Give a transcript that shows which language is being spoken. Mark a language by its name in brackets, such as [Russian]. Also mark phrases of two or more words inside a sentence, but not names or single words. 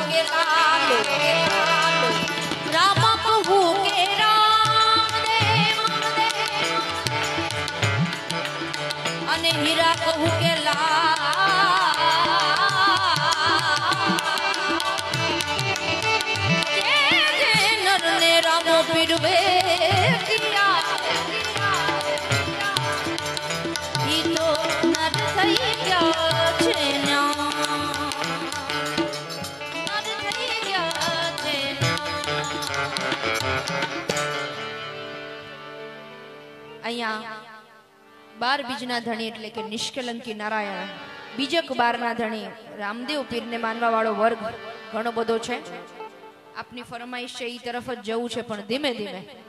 [Gujarati] રામ કહુ કે રામદેવ અને હીરા કહુ કે લાલ જે નર ને રામો પીરવે કિયા ઈ તો નર થઈ ગયા બાર બીજના ધણી એટલે કે નિષ્કલંકી નારાયણ બીજક બારના ધણી રામદેવ પીર ને માનવા વાળો વર્ગ ઘણો બધો છે। આપની ફરમાઇશ છે ઈ તરફ જ જવું છે પણ ધીમે ધીમે